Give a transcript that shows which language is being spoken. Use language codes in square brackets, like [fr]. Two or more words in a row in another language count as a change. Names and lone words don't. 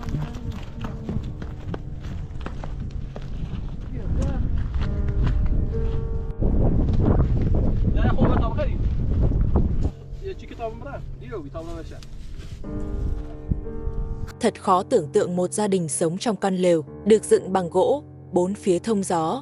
[ar] يا اخوي طب خلي يجي كتاب مرة ديو كتاب مرة. [vi] Thật khó tưởng tượng một gia đình sống trong căn lều, được dựng bằng gỗ, bốn phía thông gió.